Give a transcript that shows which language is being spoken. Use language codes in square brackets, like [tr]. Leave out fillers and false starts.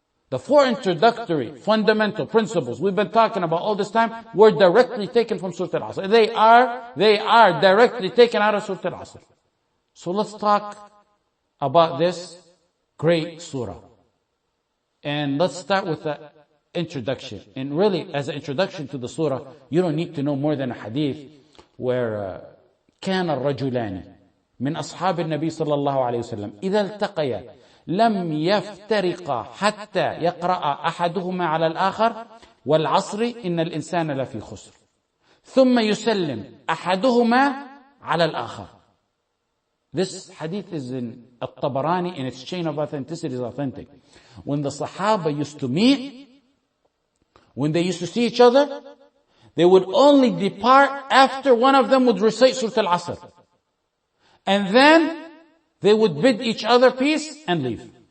[en] The 4 introductory fundamental principles we've been talking about all this time were directly taken from Surah Al-Asr. They are directly taken out of Surah Al-Asr. So let's talk about this great surah. And let's start with the introduction. And really, as an introduction to the surah, you don't need to know more than a hadith where [ar] كان الرجلان من أصحاب النبي صلى الله عليه وسلم إذا التقيا لم يفترقا حتى يقرأ أحدهما على الآخر والعصر إن الإنسان لفي خسر ثم يسلم أحدهما على الآخر. [en] This hadith is in At-Tabarani, and its chain of authenticity is authentic. When the Sahaba used to meet, when they used to see each other, they would only depart after one of them would recite Surah Al-Asr. And then they would bid each other peace and leave.